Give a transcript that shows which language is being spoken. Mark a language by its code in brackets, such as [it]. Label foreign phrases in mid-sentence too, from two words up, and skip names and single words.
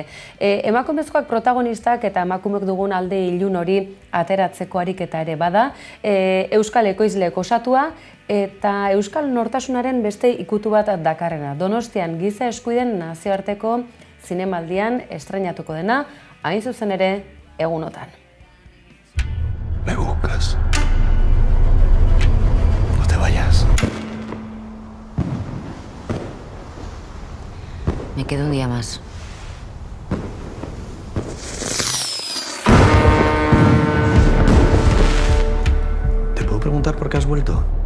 [eu] Emakumezkoak protagonistak eta emakumeok dugun alde ilun hori ateratzeko ariketa ere bada, Euskal ekoizleek osatua eta Euskal nortasunaren beste ikutu bat dakarrena. Donostian giza eskubideen nazioarteko zinemaldian estreinatuko dena, hain zuzen ere egunotan. [es] Me buscas. No te vayas. Me quedo un día más. ¿Te puedo preguntar por qué has vuelto?